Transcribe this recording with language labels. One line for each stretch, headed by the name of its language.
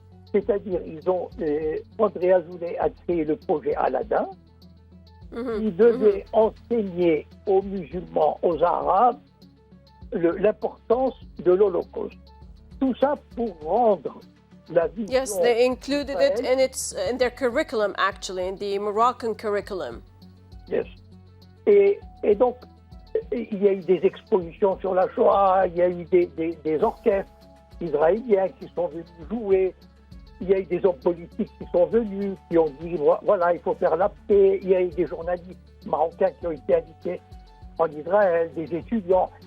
French: C'est-à-dire, André Azoulay a créé le projet Aladdin, qui devait enseigner aux musulmans, aux Arabes, l'importance de l'Holocauste. Tout ça pour rendre la vision...
English: Yes, they included it in their curriculum, actually, in the Moroccan curriculum. Yes.
French: Et donc, il y a eu des expositions sur la Shoah, il y a eu des orchestres israéliens qui sont venus jouer, il y a eu des hommes politiques qui sont venus, qui ont dit, voilà, il faut faire la paix, il y a eu des journalistes marocains qui ont été invités en Israël, des étudiants.